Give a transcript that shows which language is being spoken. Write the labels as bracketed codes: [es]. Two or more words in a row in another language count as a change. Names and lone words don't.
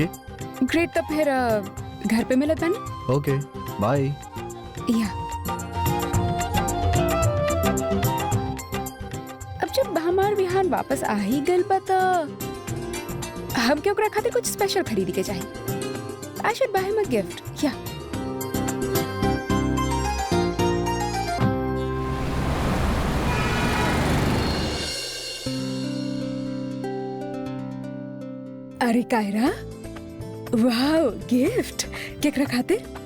[bho] ग्रेट, तो फिर घर पे मिलत बानी। [en] okay bye. [bho] या अब जब हमार विहान वापस आ ही गइल बा त हमके ओकरा खातिर कुछ स्पेशल खरीदी के चाहिए। [en] I should buy him a gift. [bho] या अरे कायरा, वाओ गिफ्ट केकरा खातिर?